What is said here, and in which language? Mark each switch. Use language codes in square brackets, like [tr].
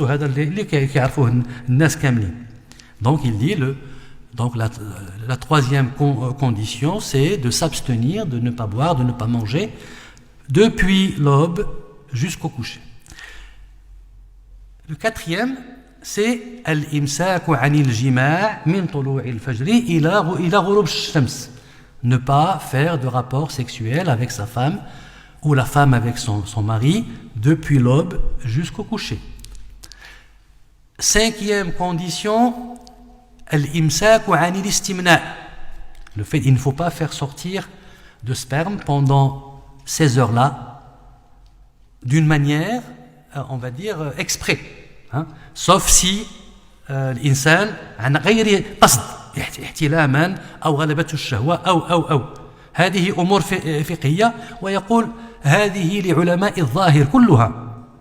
[ar] وهذا اللي كيعرفوه الناس كاملين. [fr] Donc il dit donc la troisième condition c'est de s'abstenir, de ne pas boire, de ne pas manger depuis l'aube jusqu'au coucher. Le quatrième c'est [ar] الإمساك عن الجماع من طلوع الفجر إلى غروب الشمس. [fr] Ne pas faire de rapport sexuel avec sa femme ou la femme avec son mari depuis l'aube jusqu'au coucher. Cinquième condition, [ar] al-imsaku anil istimna. [fr] Le fait qu'il ne faut pas faire sortir de sperme pendant ces heures-là d'une manière, on va dire, exprès. Sauf si [ar] l'insan عن غير قصد احتلاما أو غلبته الشهوة أو هذه أمور فقهية. ويقول هذه لعلماء الظاهر كلها.